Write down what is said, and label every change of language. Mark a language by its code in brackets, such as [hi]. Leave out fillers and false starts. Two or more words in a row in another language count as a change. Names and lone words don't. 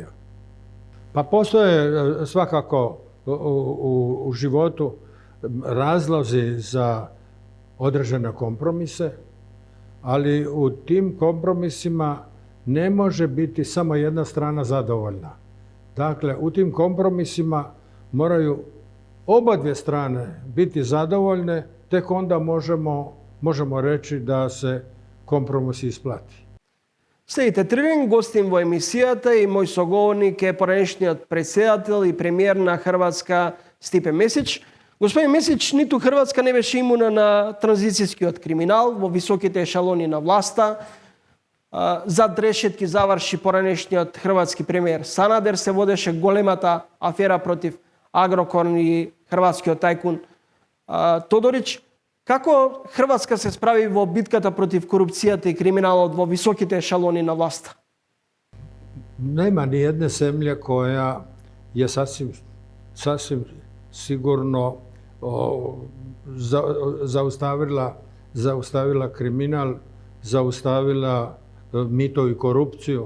[hr] Pa postoje svakako u životu razlozi za određene kompromise, ali u tim kompromisima ne može biti samo jedna strana zadovoljna. Dakle, u tim kompromisima moraju obadvije strane biti zadovoljne, tek onda možemo reći da se kompromis isplati. [mk] Следите Трилин, гостин во емисијата и мој соговорник е поранешниот председател и премиер на Хрватска Стипе Месич. Господин Месич, ниту Хрватска не беше имуна на транзицијскиот криминал во високите ешалони на власта. Зад решетки заврши поранешниот хрватски премиер Санадер, се водеше големата афера против Агрокор и хрватскиот тајкун Тодорич. Како Хрватска се справи во битката против корупцијата и криминалот во високите ешалони на власта? [hr] Nema ni jedne zemlje koja je sasvim sigurno zaustavila kriminal, zaustavila mito i korupciju.